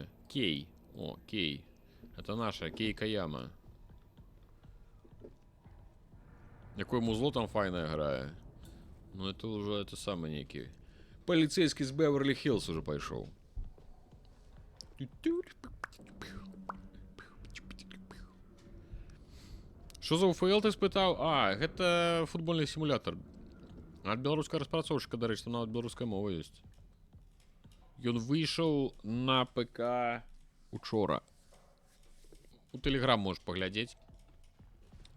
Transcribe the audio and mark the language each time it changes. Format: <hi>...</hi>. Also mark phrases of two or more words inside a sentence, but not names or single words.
<ru>Кей. О, Кей. Это наша Кей Каяма.</ru> <be>Якое музло там файное грае.</be> <ru>Ну, это уже это самый некий. Полицейский с Беверли-Хиллз уже пошел. Что за УФЛ ты спытаў?</ru> <be>А, гэта футбольны сімулятор. Ад беларускага распрацоўшчыка, дарэчы, там нават беларуская мова ёсць. Ён выйшаў на ПК учора. У Тэлеграм можаш паглядзець.</be>